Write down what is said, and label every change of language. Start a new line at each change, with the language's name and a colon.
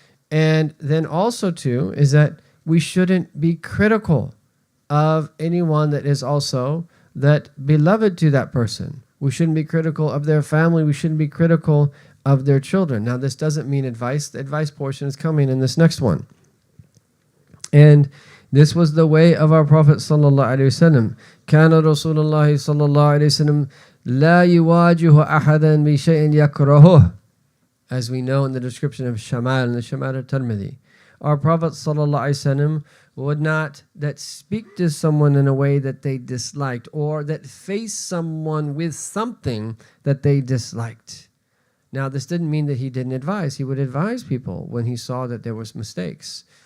English: And then also too, is that we shouldn't be critical of anyone that is also that beloved to that person. We shouldn't be critical of their family. We shouldn't be critical of their children. Now, this doesn't mean advice. The advice portion is coming in this next one. And this was the way of our Prophet
Arabic: sallallahu alaihi wasallam. كان رسول الله صلى الله عليه وسلم لا يواجه أحدا بشيء يكرهه.
English: As we know in the description of Shamal and the Shamal al-Tirmidhi, our Prophet ﷺ would not that speak to someone in a way that they disliked, or that face someone with something that they disliked. Now, this didn't mean that he didn't advise. He would advise people when he saw that there was mistakes.